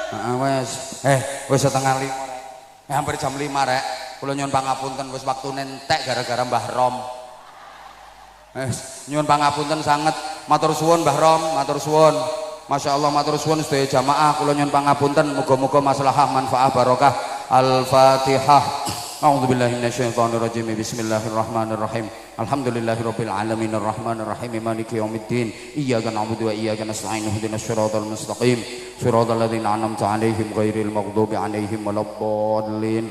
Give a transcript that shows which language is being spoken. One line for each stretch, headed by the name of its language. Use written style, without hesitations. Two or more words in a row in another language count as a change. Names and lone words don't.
Javanese: Heeh wis setengah 5 rek. Hampir jam 5 rek. Kula nyuwun pangapunten wis waktune entek gara-gara Mbah Rom. Nyuwun pangapunten sanget. Matur suwun Mbah Rom, matur suwun. Masyaallah matur suwun sedaya jamaah kula nyuwun pangapunten muga-muga maslahah manfaah barokah. Al-Fatihah.
Arabic: أعوذ بالله من الشيطان الرجيم. بسم الله الرحمن الرحيم. الحمد لله رب العالمين الرحمن الرحيم مالك يوم الدين. إياك نعبد وإياك نستعين اهدنا الصراط المستقيم. صراط الذين أنعمت عليهم غير المغضوب عليهم ولا الضالين.